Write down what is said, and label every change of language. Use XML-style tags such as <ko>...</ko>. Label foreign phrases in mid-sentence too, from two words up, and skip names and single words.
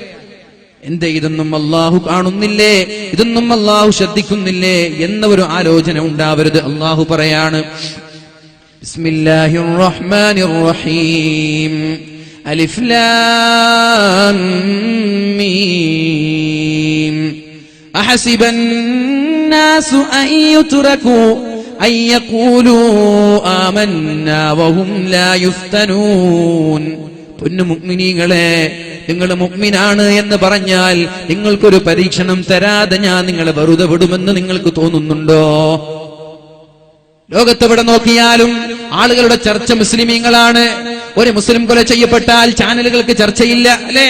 <ml>എന്തേ ഇതൊന്നും അല്ലാഹു കാണുന്നില്ലേ, ഇതൊന്നും അല്ലാഹു ശ്രദ്ധിക്കുന്നില്ലേ എന്ന ഒരു ആലോചന ഉണ്ടാവരുത്. അല്ലാഹു പറയാണ്,</ml> <ar>بسم الله الرحمن الرحيم الم أحسب الناس أن يتركوا أن يقولوا آمنا وهم لا يفتنون.</ar> <ml>പൊന്നു മുഅ്മിനീങ്ങളെ, നിങ്ങൾ മുഅ്മിനാണ് എന്ന് പറഞ്ഞാൽ നിങ്ങൾക്കൊരു പരീക്ഷണം തരാതെ ഞാൻ നിങ്ങളെ വെറുതെ വിടുമെന്ന് നിങ്ങൾക്ക് തോന്നുന്നുണ്ടോ? ലോകത്തെവിടെ നോക്കിയാലും ആളുകളുടെ ചർച്ച മുസ്ലിമീങ്ങളാണ്. ഒരു മുസ്ലിം കൊല ചെയ്യപ്പെട്ടാൽ ചാനലുകൾക്ക് ചർച്ചയില്ല, അല്ലേ?</ml>